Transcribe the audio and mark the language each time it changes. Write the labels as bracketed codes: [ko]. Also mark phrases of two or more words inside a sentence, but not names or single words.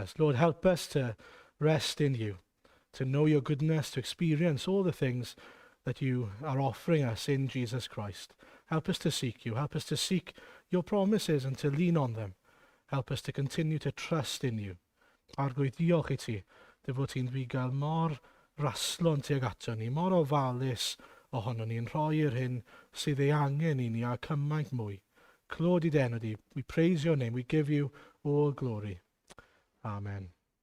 [en] Lord, help us to rest in you. to know your goodness, to experience all the things that you are offering us in Jesus Christ. Help us to seek you. Help us to seek your promises and to lean on them. Help us to continue to trust in you. [cy] Arglwydd, diolch I ti, dy fod ti'n ddigal mor raslon tuag ato ni, mor ofalus ohono ni, yn rhoi'r hyn sydd ei angen I ni a cymaint mwy. Clod I denw di. [en] We praise your name. We give you all glory. Amen.